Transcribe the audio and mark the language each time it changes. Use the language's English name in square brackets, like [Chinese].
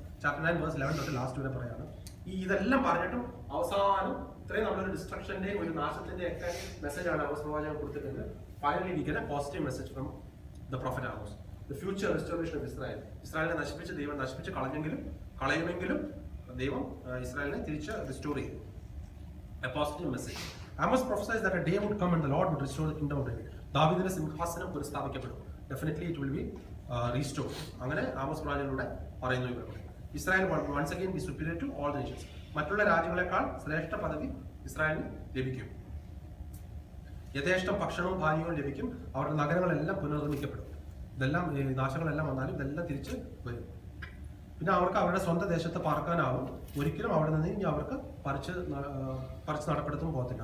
[Malayalam] Chapter 9 verse 11 തൊട്ട് last വരെ പറയാണ്. ഇതെല്ലാം പറഞ്ഞിട്ടും അവസാനം ഇത്രയും നമ്മളൊരു ഡിസ്ട്രക്ഷന്റെ ഒരു നാശത്തിന്റെ ഒക്കെ മെസ്സേജാണ് ആമോസ് പ്രവാചകൻ കൊടുത്തിട്ടുണ്ട്. [English] Finally we get a positive message from the prophet Amos. The future restoration of Israel. [Malayalam] ഇസ്രായേലിനെ നശിപ്പിച്ച് ദൈവം നശിപ്പിച്ച് കളയുമെങ്കിലും ദൈവം ഇസ്രായേലിനെ തിരിച്ച് റിസ്റ്റോർ ചെയ്യും. [English] A positive message. Amos prophesies that a day would come and the Lord would restore the kingdom of David. [Malayalam] ദാവീദിന്റെ സിംഹാസനം പുനഃസ്ഥാപിക്കപ്പെടും. [English] Definitely it will be restored. [Malayalam] അങ്ങനെ ആമോസ് പ്രവാചകനിലൂടെ പറയുന്നു ഇവരോട്. [English] Israel once again be superior to all the nations. [Malayalam] മറ്റുള്ള രാജ്യങ്ങളെക്കാൾ ശ്രേഷ്ഠ പദവി ഇസ്രായേലിന് ലഭിക്കും. യഥേഷ്ടം ഭക്ഷണവും പാനീയവും ലഭിക്കും. അവരുടെ നഗരങ്ങളെല്ലാം പുനർനിർമ്മിക്കപ്പെടും. ഇതെല്ലാം നാശങ്ങളെല്ലാം വന്നാലും ഇതെല്ലാം തിരിച്ച് വരും. പിന്നെ അവർക്ക് അവരുടെ സ്വന്തം ദേശത്ത് പാർക്കാനാവും. ഒരിക്കലും അവിടെ നിന്ന് ഇനി അവർക്ക് പറിച്ച് നടപ്പെടുത്തും പോകത്തില്ല.